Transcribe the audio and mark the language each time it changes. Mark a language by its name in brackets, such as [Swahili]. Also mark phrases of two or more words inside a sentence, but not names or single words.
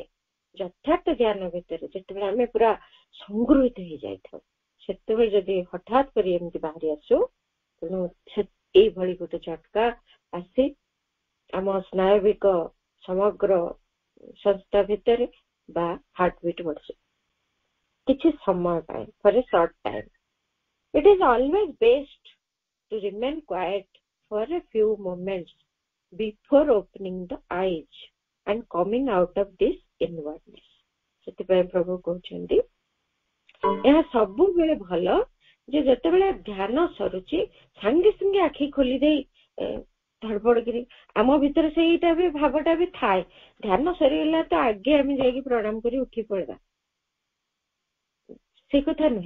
[Odia] ଯଥାର୍ଥ ଧ୍ୟାନ ଭିତରେ ଯେତେବେଳେ ଆମେ ପୁରା ସଂଗୃହୀତ ହେଇଯାଇଥାଉ, ସେତେବେଳେ ଯଦି ହଠାତ୍ କରି ଏମିତି ବାହାରି ଆସୁ, ତେଣୁ ଏଇଭଳି ଗୋଟେ ଝଟକା ଆସି ଆମ ସ୍ନାୟବିକ ସମଗ୍ର ସଂସ୍ଥା ଭିତରେ ବା [English] heart beat [Odia] ବଢିଯାଏ କିଛି ସମୟ ପାଇଁ, [English] for a short time. It is always best to remain quiet for a few moments before opening the eyes and coming out of this inwardness। [Odia] ସେଥିପାଇଁ ପ୍ରଭୁ କହୁଛନ୍ତି ଏହା ସବୁବେଳେ ଭଲ ଯେ ଯେତେବେଳେ ଧ୍ୟାନ ସରୁଛି ସାଙ୍ଗେ ସାଙ୍ଗେ ଆଖି ଖୋଲି ଦେଇ ଧଡ଼ପଡ଼ ଆମ ଭିତରେ ସେଇଟା ବି ଭାବଟା ବି ଥାଏ, ଧ୍ୟାନ ସରିଗଲା ତ ଆଗେ ଆମେ ଯାଇକି ପ୍ରଣାମ କରି ଉଠି ପଡିବା, ସେ କଥା ନୁହେଁ।